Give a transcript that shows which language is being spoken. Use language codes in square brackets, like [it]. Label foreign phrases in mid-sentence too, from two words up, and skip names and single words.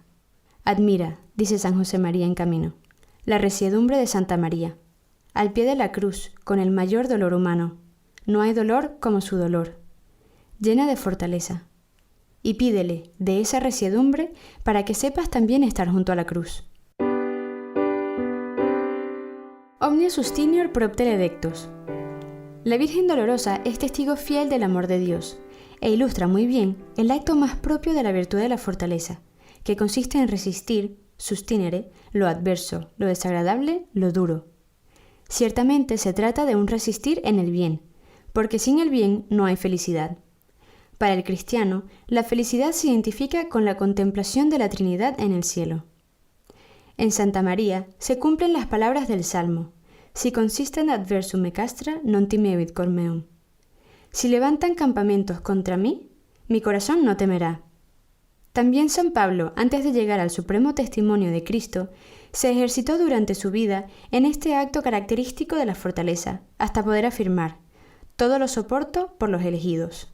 [es] Admira, dice San José María en Camino, la resiedumbre de Santa María, al pie de la cruz, con el mayor dolor humano. No hay dolor como su dolor, llena de fortaleza. Y pídele de esa resiedumbre para que sepas también estar junto a la cruz. [la] Omnia sustinior propter edectus. [es] La Virgen Dolorosa es testigo fiel del amor de Dios e ilustra muy bien el acto más propio de la virtud de la fortaleza, que consiste en resistir, sustinere, lo adverso, lo desagradable, lo duro. Ciertamente se trata de un resistir en el bien, porque sin el bien no hay felicidad. Para el cristiano, la felicidad se identifica con la contemplación de la Trinidad en el cielo. En Santa María se cumplen las palabras del Salmo: [la] si consisten adversum me castra, non timebit cor meum. [es] Si levantan campamentos contra mí, mi corazón no temerá. También San Pablo, antes de llegar al supremo testimonio de Cristo, se ejercitó durante su vida en este acto característico de la fortaleza, hasta poder afirmar: todo lo soporto por los elegidos.